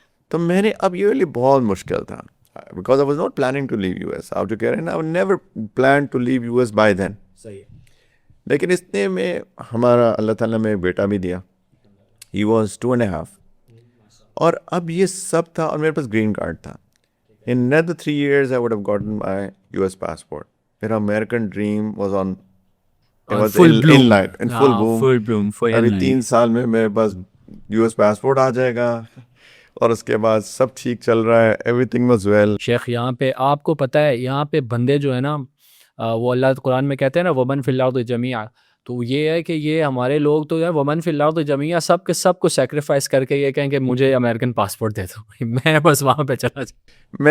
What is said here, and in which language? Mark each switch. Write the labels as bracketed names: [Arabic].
[Urdu] تو میں نے, اب یہ لیے بہت مشکل تھا [English] Because I was not planning to leave U S. [Urdu] آپ جو کہہ رہے ہیں نا, [English] I never plan to leave U S by then. [Urdu] صحیح ہے. لیکن اس نے میں ہمارا اللہ تعالیٰ میں بیٹا بھی دیا, [English] he was 2.5, [Urdu] اور اب یہ سب تھا, اور میرے پاس گرین کارڈ تھا. [English] In another 3 years I would have gotten my US passport. [Urdu] میرا [English] American dream was on, it was in light, in full boom. [Urdu] ابھی 3 سال میں میرے پاس US passport آ جائے گا اور اس کے بعد سب ٹھیک چل رہا ہے, [English] everything was well. [Urdu] شیخ یہاں پہ آپ کو پتہ ہے, یہاں پہ بندے جو ہے نا, وہ اللہ قرآن میں کہتے ہیں نا [Arabic] ومن فی الارض جمیعا, [Urdu] تو یہ ہے کہ یہ ہمارے لوگ تو ومن فی الارض جمیعا سب کے سب کو سیکریفائس کر کے یہ کہیں کہ مجھے امریکن پاسپورٹ دے دو, میں بس وہاں پہ چلا جاؤں.